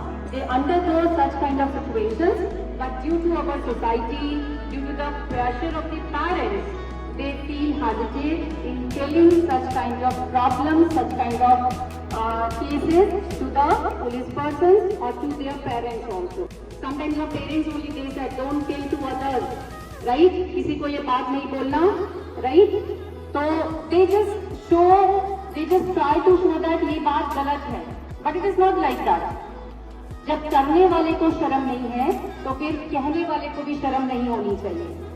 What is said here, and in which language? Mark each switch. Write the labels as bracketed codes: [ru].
[en] They undergo such kind of situations, but due to our society, due to the pressure of the parents, they feel hesitate in telling such kind of problems, such kind of cases to the police persons or to their parents also. Sometimes your parents only say that don't tell to others, right? [hi] किसी को ये बात नहीं बोलना, right? [en] So they just try to show that [hi] ये बात गलत है, [en] but it is not like that. [hi] जब करने वाले को शर्म नहीं है, तो फिर कहने वाले को भी शर्म नहीं होनी चाहिए.